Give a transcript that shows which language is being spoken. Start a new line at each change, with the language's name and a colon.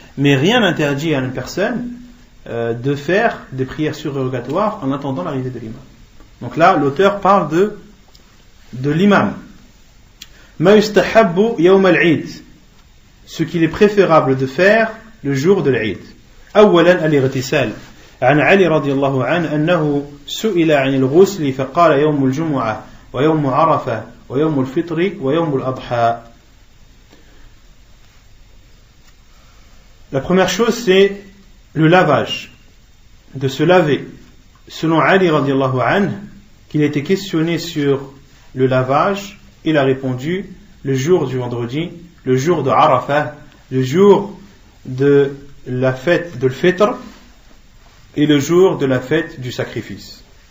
French: Mais rien n'interdit à une personne de faire des prières surérogatoires en attendant l'arrivée de l'imam. Donc là, l'auteur parle de l'imam.
Arabic: Ma yustahabbu yawm al-Eid.
French: Ce qu'il est préférable de faire le jour de l'Eid.
Arabic: أولا الاغتسال. عن علي رضي الله عنه أنه سئل عن الغسل فقال يوم الجمعة ويوم عرفة ويوم الفطر ويوم الأضحى.
French: La première chose, c'est le lavage, de se laver. Selon Ali radiallahu anhu, qu'il a été questionné sur le lavage, il a répondu le jour du vendredi, le jour de Arafah, le jour de la fête de l'Fitr et le jour de la fête du sacrifice.